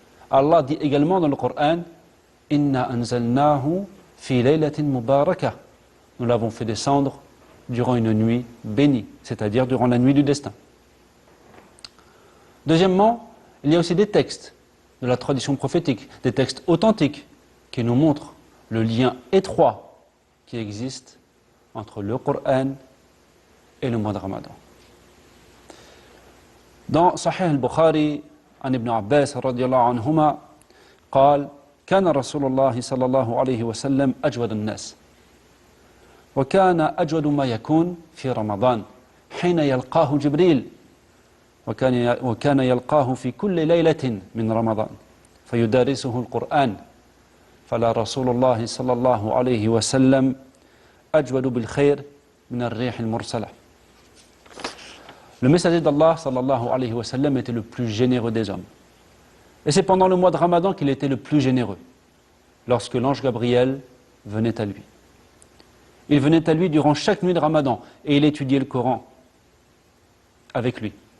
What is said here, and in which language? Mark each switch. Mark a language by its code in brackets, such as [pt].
[fr] Allah dit également dans le Coran « [ar] Inna anzalnahu fi laylatin mubarakah [fr] » Nous l'avons fait descendre durant une nuit bénie, c'est-à-dire durant la nuit du destin. Deuxièmement, il y a aussi des textes de la tradition prophétique, des textes authentiques qui nous montrent le lien étroit qui existe entre le Coran et le mois de Ramadan. Dans Sahih al-Bukhari, [ar] عن ابن عباس رضي الله عنهما قال كان رسول الله صلى الله عليه وسلم أجود الناس وكان أجود ما يكون في رمضان حين يلقاه جبريل وكان يلقاه في كل ليلة من رمضان فيدارسه القرآن فلا رسول الله صلى الله عليه وسلم أجود بالخير من الريح المرسلة. [fr] Le messager d'Allah [ar] sallallahu alayhi wa sallam [fr] était le plus généreux des hommes. Et c'est pendant le mois de Ramadan qu'il était le plus généreux, lorsque l'ange Gabriel venait à lui. Il venait à lui durant chaque nuit de Ramadan et il étudiait le Coran avec lui.